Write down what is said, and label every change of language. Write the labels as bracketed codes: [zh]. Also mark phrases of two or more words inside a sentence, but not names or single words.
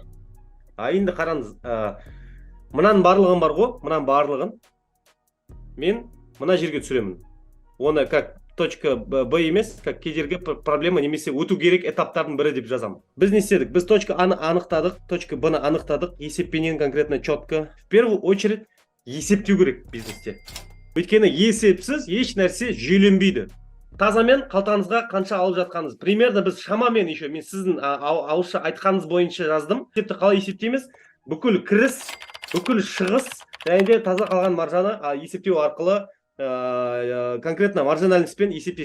[kk] Енді қараңыз, мынаның барлығын бар ғой, мынаның барлығын мен мына жерге түсіремін. Оны [ru] как точка Б [kk] емес, как кедергі проблема немесе өту керек этаптардың бірі деп жазамын. Біз не істедік? Біз точка А-ны анықтадық, точка Б-ны анықтадық, есеппенен [ru] конкретно четко. В первую очередь [kk] есептеу керек бизнесте. Өйткені есепсіз еш нәрсе жүйеленбейді. Тазамен қалтаңызға қанша алып жатқаныңыз. Примерно біз шамамен еще мен сіздің ауызша айтқаныңыз бойынша жаздым. Есепті қалай есептейміз? Бүкіл кіріс, бүкіл шығыс және де таза қалған маржаны есептеу арқылы конкретно маржинальностьпен есептейсіз.